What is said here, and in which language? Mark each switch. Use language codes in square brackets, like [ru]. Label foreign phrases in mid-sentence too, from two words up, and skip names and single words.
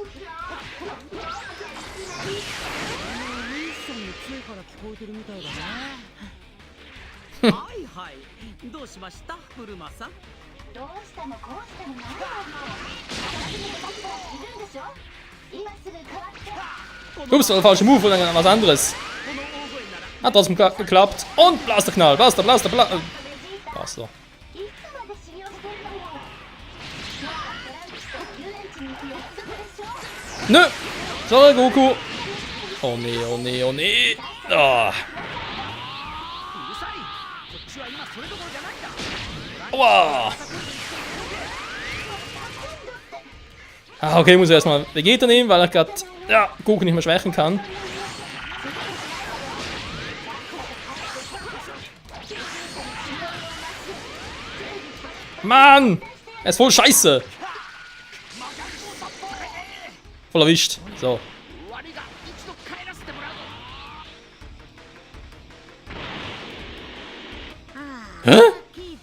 [ja] ウィスさんの杖から聞こえてるみたいだね。はいはい、どうしましたブルマさん。どうしてもこうしてもないわよ。私に昔からいるんでしょ？今すぐ変わって。 [de] Ups, war der falsche Move oder was anderes. Hat trotzdem geklappt. Und Blasterknall. Blaster. [ja] ベジータ、 [de] Blaster. [ja] いつまで修行してるのよ。まあトランクスと遊園地に行く約束でしょ？ [de] Nö. Sorry, Goku. Oh nee, oh nee, oh nee. Ah. [ja] うるさい。こっちは今それどころじゃないんだ。 [de] Aua. Ah, okay, muss ich erstmal Vegeta nehmen, weil er gerade Goku nicht mehr schwächen kann. Mann! Er ist voll scheiße! Voll erwischt. So. [ja] 終わりだ。一度帰らせてもらうぞ。はあ、 [de] Hä? [ja] さっ